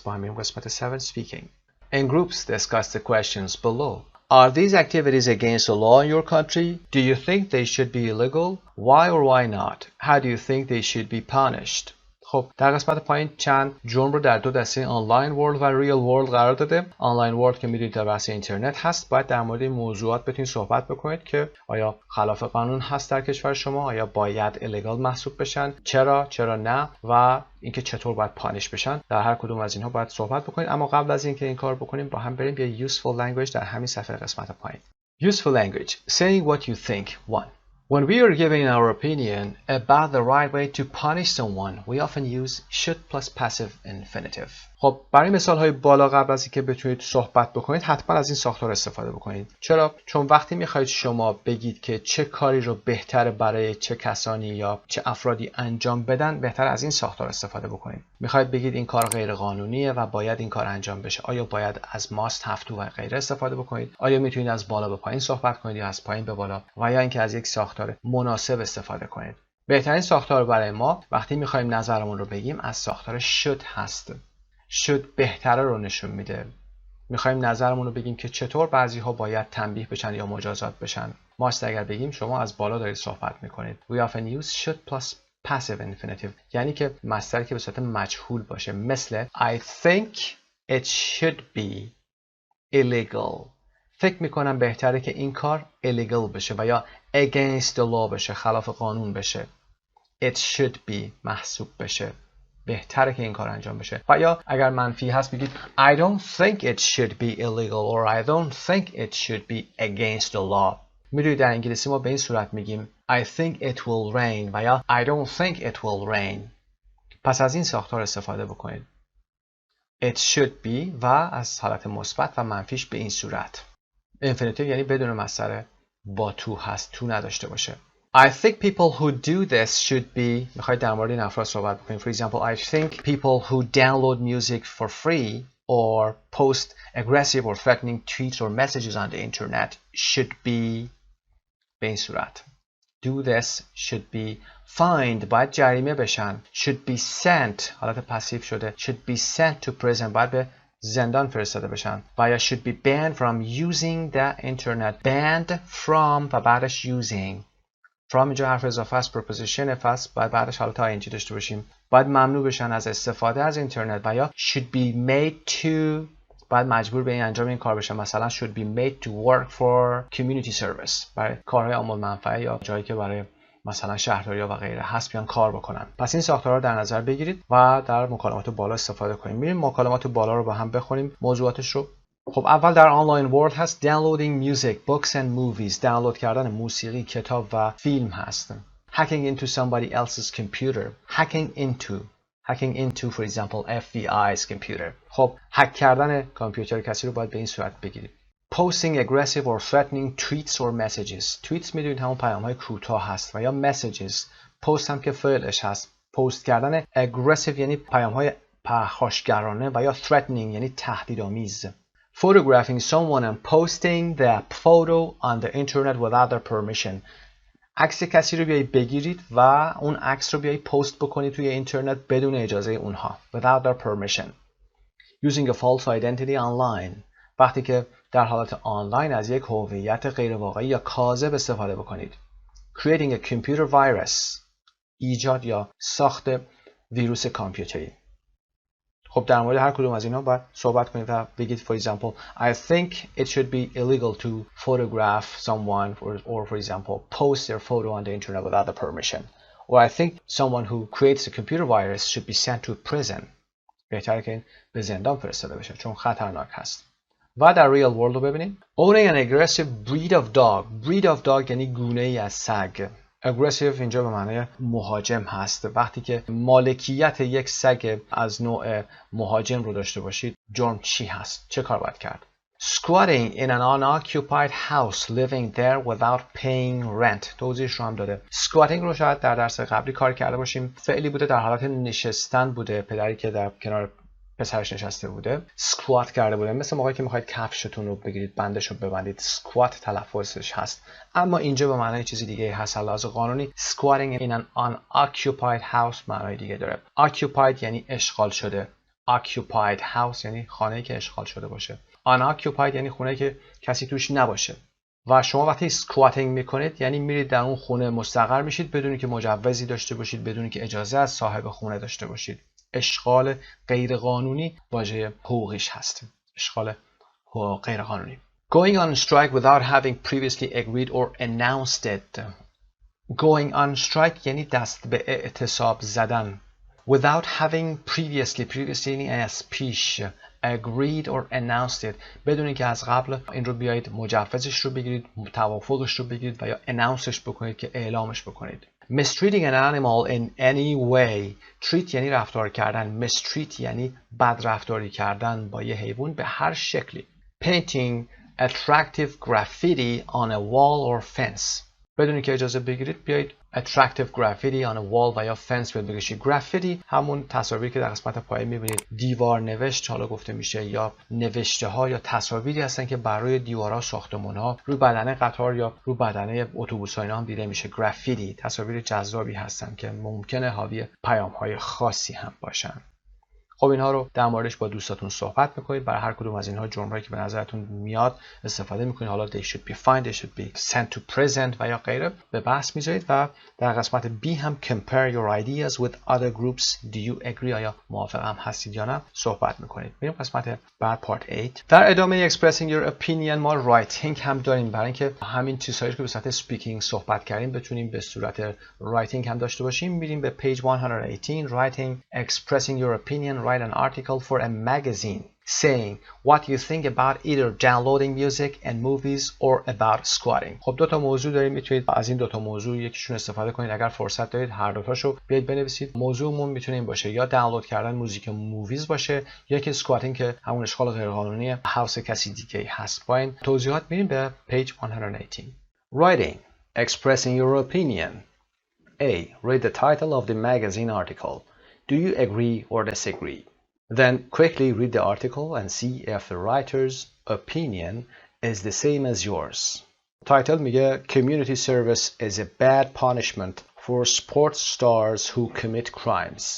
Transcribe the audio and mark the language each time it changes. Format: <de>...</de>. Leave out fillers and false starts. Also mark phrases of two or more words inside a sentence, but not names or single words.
<fa>با همین قسمت 7 speaking.</fa> <en>In groups discuss the questions below. Are these activities against the law in your country? Do you think they should be illegal? Why or why not? How do you think they should be punished?</en> <fa>خب در قسمت پایین چند جرم رو در دو دسته</fa> <en>online world</en> <fa>و</fa> <en>real world</en> <fa>قرار داده.</fa> <en>online world</en> <fa>که میدونید در بحث اینترنت هست، باید در مورد این موضوعات بتونید صحبت بکنید که آیا خلاف قانون هست در کشور شما، آیا باید ایلیگال محسوب بشن، چرا نه و اینکه چطور باید پانیش بشن. در هر کدوم از اینها باید صحبت بکنید. اما قبل از اینکه این کار بکنیم با هم بریم یه</fa> <en>useful language</en> <fa>در همین صفحه قسمت پایین.</fa> <en>Useful language. Saying what you think. 1. When we are giving our opinion about the right way to punish someone, we often use should plus passive infinitive.</en> <fa>خب برای مثال های بالا قبل از اینکه بتونید صحبت بکنید حتما از این ساختار استفاده بکنید. چرا؟ چون وقتی میخواید شما بگید که چه کاری رو بهتره برای چه کسانی یا چه افرادی انجام بدن، بهتر از این ساختار استفاده بکنید. میخواید بگید این کار غیر قانونیه و باید این کار انجام بشه. آیا باید از must have to و غیره استفاده بکنید؟ آیا میتونید از بالا به پایین صحبت کنید یا از پایین به بالا و یا اینکه از یک ساختار مناسب استفاده کنید؟ بهترین ساختار برای ما وقتی میخوایم نظرمون رو بگیم از ساختار should هست. should بهتره رو نشون میده. میخوایم نظرمون رو بگیم که چطور بعضی ها باید تنبیه بشن یا مجازات بشن. must اگر بگیم شما از بالا dارید صحبت میکنید.</fa> <en>We often use should plus passive infinitive،</en> <fa>یعنی که مصدری که به صورت مجهول باشه، مثل</fa> <en>I think it should be illegal.</en> <fa>فکر میکنم بهتره که این کار illegal بشه و یا</fa> <en>against the law</en> <fa>بشه، خلاف قانون بشه.</fa> <en>It should be</en> <fa>محسوب بشه، بهتره که این کار انجام بشه. و یا اگر منفی هست بگید</fa> <en>I don't think it should be illegal or I don't think it should be against the law.</en> <fa>میدونید در انگلیسی ما به این صورت میگیم</fa> <en>I think it will rain</en> <fa>و یا</fa> <en>I don't think it will rain.</en> <fa>پس از این ساختار استفاده بکنید.</fa> <en>It should be</en> <fa>و از حالت مثبت و منفیش به این صورت. infinitive یعنی بدون مصدر با تو هست، تو نداشته باشه.</fa> <en>I think people who do this should be.</en> <fa>میخواید در مورد این افراد صحبت بکنیم.</fa> <en>For example, I think people who download music for free or post aggressive or threatening tweets or messages on the internet should be</en> <fa>به این صورت.</fa> <en>Do this should be fined.</en> <fa>باید جریمه بشن.</fa> <en>Should be sent حالت پسیو شده. Should be sent to prison.</en> <fa>باید به زندان فرستاده بشن. و یا</fa> <en>should be banned from using the internet. Banned from</en> <fa>و بعدش</fa> <en>using.</en> <fa>from اینجا حرف اضافه است، preposition فصل، باید بعدش حالت ing داشته باشیم. باید ممنوع بشن از استفاده از اینترنت. و یا</fa> <en>should be made to</en> <fa>باید مجبور به این انجام این کار بشن. مثلا</fa> <en>should be made to work for community service</en> <fa>برای کارهای عامل منفعه یا جایی که برای مثلا شهرداری‌ها و غیره هست بیان کار بکنن. پس این ساختارها رو در نظر بگیرید و در مکالمات بالا استفاده کنیم. میریم مکالمات بالا رو با هم بخونیم موضوعاتش رو. خب اول در</fa> <en>online world هست downloading music, books and movies.</en> <fa>دانلود کردن موسیقی، کتاب و فیلم هست.</fa> <en>hacking into somebody else's computer. hacking into for example FBI's computer.</en> <fa>خب هک کردن کامپیوتر کسی رو باید به این صورت بگیرید.</fa> <en>posting aggressive or threatening tweets or messages.</en> <fa>tweets میدونید همون پیام‌های کوتاه هست و یا messages. post هم که فعلش هست. post کردن aggressive یعنی پیام‌های پرخاشگرانه و یا threatening یعنی تهدیدآمیز.</fa> <en>photographing someone and posting the photo on the internet without their permission.</en> <fa>عکس کسی رو بیایید بگیرید و اون عکس رو بیایید پست بکنید توی اینترنت بدون اجازه اونها.</fa> <en>without their permission. using a false identity online.</en> <fa>وقتی که در حالت آنلاین از یک هویت غیر واقعی یا کاذب استفاده بکنید.</fa> <en>creating a computer virus.</en> <fa>ایجاد یا ساخت ویروس کامپیوتری. خب در مورد هر کدوم از اینا باید صحبت کنید و بگید</fa> <en>for example I think it should be illegal to photograph someone or for example post their photo on the internet without the permission. Or I think someone who creates a computer virus should be sent to prison.</en> <fa>بهتره که این به زندان فرستاده بشه چون خطرناک هست. و در</fa> <en>real world</en> <fa>رو ببینید.</fa> <en>Owning an aggressive breed of dog. breed of dog</en> <fa>یعنی گونه ای از سگ. aggressive اینجا به معنای مهاجم هست. وقتی که مالکیت یک سگ از نوع مهاجم رو داشته باشید، جرم چی هست؟ چه کار باید کرد؟</fa> <en>Squatting in an unoccupied house, living there without paying rent.</en> <fa>توضیحش رو هم داده. Squatting رو شاید در درس قبلی کار کرده باشیم. فعلی بوده، در حالت نشستن بوده. پدری که در کنار پسرش نشسته بوده سکوات کرده بوده، مثل موقعی که میخواید کفشتون رو بگیرید بندش رو ببندید، سکوات تلفظش هست. اما اینجا به معنای چیزی دیگه هست. لحاظ قانونی</fa> <en>squatting in an unoccupied house</en> <fa>معنای دیگه داره. occupied یعنی اشغال شده، occupied house یعنی خانه‌ای که اشغال شده باشه، unoccupied یعنی خونه‌ای که کسی توش نباشه. و شما وقتی سکواتینگ میکنید یعنی میرید در اون خونه مستقر میشید بدون که مجوزی داشته باشید، بدون که اجازه از صاحب خونه داشته باشید. اشغال غیرقانونی واژه حقوقیش هست. اشغال غیرقانونی.</fa> <en>Going on strike without having previously agreed or announced it. Going on strike</en> <fa>یعنی دست به اعتصاب زدن.</fa> <en>Without having previously</en> <fa>یعنی از پیش،</fa> <en>agreed or announced it</en> <fa>بدون که از قبل این رو بیایید مجوزش رو بگیرید، توافقش رو بگیرید و یا announceش بکنید که اعلامش بکنید.</fa> <en>Mistreating an animal in any way.</en> <fa>treat یعنی رفتار کردن. mistreat یعنی بد رفتاری کردن با یه حیوان به هر شکلی.</fa> <en>Painting attractive graffiti on a wall or fence.</en> <fa>بدون که اجازه بگیرید بیایید</fa> <en>attractive graffiti on a wall</en> <fa>و یا fence بکشید. graffiti همون تصاویری که در قسمت پایین میبینید دیوار نوشت حالا گفته میشه، یا نوشته ها یا تصاویری هستن که برای دیوارها، ساختمان ها، روی بدنه قطار یا روی بدنه اتوبوس ها اینا هم دیده میشه. graffiti تصاویر جذابی هستن که ممکنه حاوی پیام های خاصی هم باشن. خب اینها رو در موردش با دوستاتون صحبت میکنید. برای هر کدوم از اینها جمله‌ای که به نظرتون میاد استفاده میکنید.</fa> <en>حالا they should be fine, they should be sent to present</en> <fa>و یا غیره به بحث میذارید. و در قسمت B هم</fa> <en>compare your ideas with other groups. Do you agree؟</en> <fa>آیا موافق هم هستید یا نه صحبت میکنید. بریم قسمت بعد part 8. در ادامه</fa> <en>expressing your opinion</en> <fa>ما writing هم داریم برای اینکه همین چیزهایی که به صورت speaking صحبت کردیم بتونیم به صورت writing هم داشته باشیم. میریم به</fa> <en>page 118. writing expressing your opinion. Write an article for a magazine saying what you think about either downloading music and movies or about squatting.</en> <fa>خب دو تا موضوع داریم، میتونید از این دو تا موضوع یکیشون استفاده کنید. اگر فرصت دارید هر دو تاشو بیاید بنویسید. موضوعمون میتونه این باشه یا دانلود کردن</fa> <en>music movies</en> <fa>باشه یا که سکواتینگ که همون اشغال غیرقانونی هاوس کسی دیگه هست. با این توضیحات میریم به</fa> <en>page 118. Writing expressing your opinion. A. Read the title of the magazine article. Do you agree or disagree? Then quickly read the article and see if the writer's opinion is the same as yours. Title میگه Community service is a bad punishment for sports stars who commit crimes.</en>